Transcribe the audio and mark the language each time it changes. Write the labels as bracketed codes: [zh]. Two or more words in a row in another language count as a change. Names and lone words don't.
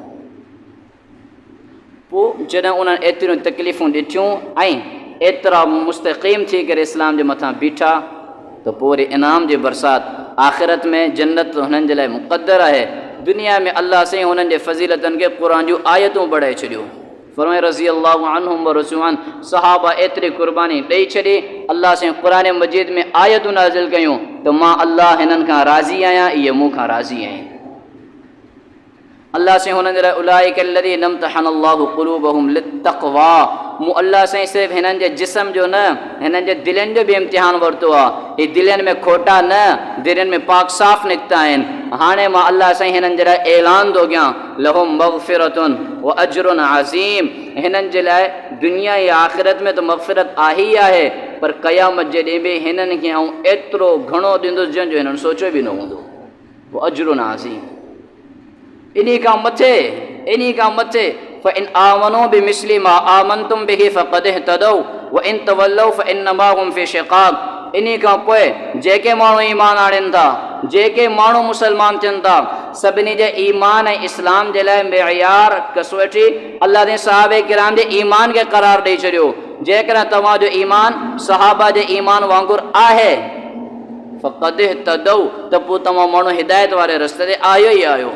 [sd] पोइ जॾहिं उन्हनि एतिरियूं तकलीफ़ूं ॾिठियूं ऐं एतिरा मुस्तक़ीम थी करे इस्लाम जे मथां बीठा, त पोइ वरी इनाम जी बरसाति आख़िरत में जन्नत हुननि जे लाइ मुक़दर आहे। दुनिया में अल्लाह साईं हुननि जे फज़ीलतनि खे क़ुरान जूं आयतूं बढ़ाए छॾियो। [ar] फरमाए رضي الله عنهم ورضوا عنه, [sd] सहाबा एतिरी क़ुर्बानी ॾेई छॾी, अल्लाह साईं क़ुरान मजीद में आयतूं नाज़िल कयूं त मां अल्लाह हिननि खां राज़ी आहियां, इहे मूं खां राज़ी आहिनि। अल्लाह साईं हुननि जे लाइ [ar] أولئك الذين امتحن الله قلوبهم للتقوى, [sd] मूं अल्लाह साईं सिर्फ़ु हिननि जे जिस्म जो न, हिननि जे दिलनि जो बि इम्तिहान वरितो आहे। ही दिलनि में खोटा न, दिलनि में पाक साफ़ निकिता आहिनि। हाणे मां अल्लाह साईं हिननि जे लाइ ऐलान थो कयां, [ar] لهم مغفرة وأجر عظيم, [sd] हिननि जे लाइ दुनिया ऐं आख़िरत में त मग़फ़िरत आहे ई आहे, पर क़यामत जे ॾींहुं बि हिननि खे आऊं एतिरो घणो ॾींदुसि जंहिंजो हिननि सोचियो बि न हूंदो। [ar] وأجر عظيم. [sd] इन्ही खां मथे [ar] فإن آمنوا بمثل ما آمنتم به فقد اهتدوا وإن تولوا فإنما هم في شقاق. [sd] इन्ही खां पोइ जेके माण्हू ईमान आणनि था, जेके माण्हू मुसलमान थियनि था, सभिनी जे ईमान ऐं इस्लाम जे लाइ मेयार कसवठी अल्लाह जे सहाबे किराम जे ईमान खे क़रार ॾेई छॾियो। जेकॾहिं तव्हांजो ईमान सहाबा जे ईमान वांगुरु आहे, [ar] فقد اهتدوا, [sd] त पोइ तव्हां माण्हू हिदायत वारे रस्ते ते आयो ई आयो।